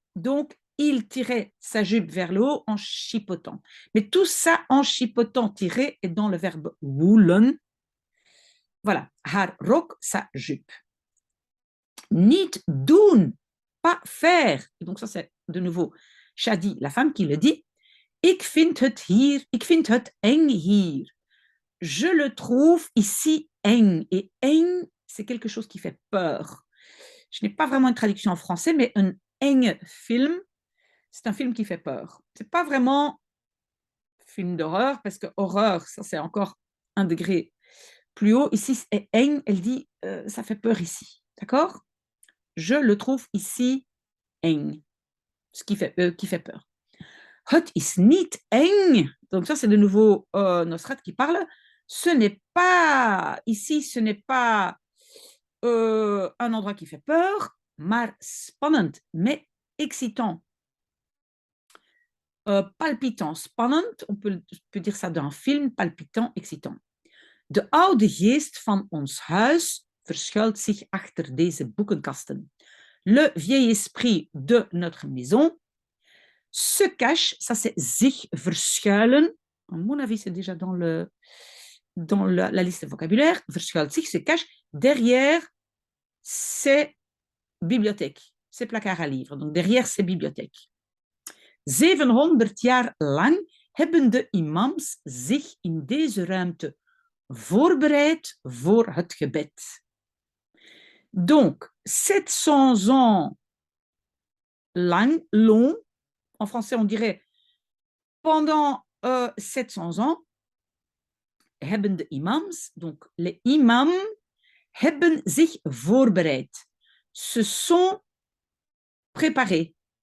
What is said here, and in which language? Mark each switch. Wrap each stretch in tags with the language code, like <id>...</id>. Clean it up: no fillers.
<fr>Donc, il tirait sa jupe vers le haut en chipotant. Mais tout ça en chipotant, tirer, est dans le verbe woelen. Voilà, haar rok, sa jupe.</fr> <nl>Niet doen,</nl> <fr>pas faire. Donc ça, c'est de nouveau Shadi, la femme, qui le dit.</fr> <nl>Ik vind het hier, ik vind het eng hier.</nl> <fr>Je le trouve ici eng. Et eng, c'est quelque chose qui fait peur. Je n'ai pas vraiment une traduction en français, mais un eng film, c'est un film qui fait peur. C'est pas vraiment film d'horreur, parce que horreur, ça c'est encore un degré plus haut. Ici, c'est eng, elle dit, ça fait peur ici. D'accord? Je le trouve ici eng, ce qui fait peur.</fr> <nl>Het is niet eng.</nl> <fr>Donc ça, c'est de nouveau Nosrat qui parle. Ce n'est pas, ici, ce n'est pas un endroit qui fait peur,</fr> <nl>maar spannend,</nl> <fr>mais excitant. Palpitant, spannend, on peut dire ça d'un film, palpitant, excitant.</fr> <nl>De oude geest van ons huis verschuilt zich achter deze boekenkasten.</nl> <fr>Le vieil esprit de notre maison se cache, ça c'est zich verschuilen, à mon avis c'est déjà dans la liste de vocabulaire,</fr> <nl>verschuilt zich,</nl> <fr>se cache derrière ces bibliothèques, ces placards à livres, donc derrière ces bibliothèques.</fr> <nl>700 jaar lang hebben de imams zich in deze ruimte voorbereid voor het gebed.</nl> <fr>Donc, 700 ans lang, long, en français on dirait pendant 700 ans,</fr> <nl>hebben de imams,</nl> <fr>donc les imams,</fr> <nl>hebben zich voorbereid,</nl> <fr>se sont préparés.</fr>